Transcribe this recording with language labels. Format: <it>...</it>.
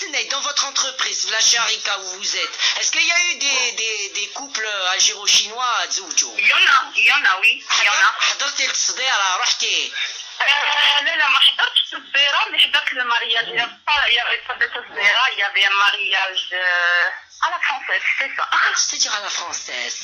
<fr>Dans votre entreprise, la Sharika où vous êtes, est-ce qu'il y a eu des couples algéro-chinois à Zoujo? Il y en a, oui. Il y en a.</fr> <ar>حضرتي التصديرة رحتي؟ لا ما حضرتش التصديرة mais حضرت le mariage.</ar> <fr>Il y avait pas de تصديرة, il y avait un mariage à la française, c'est ça. C'est-à-dire à la française.</fr>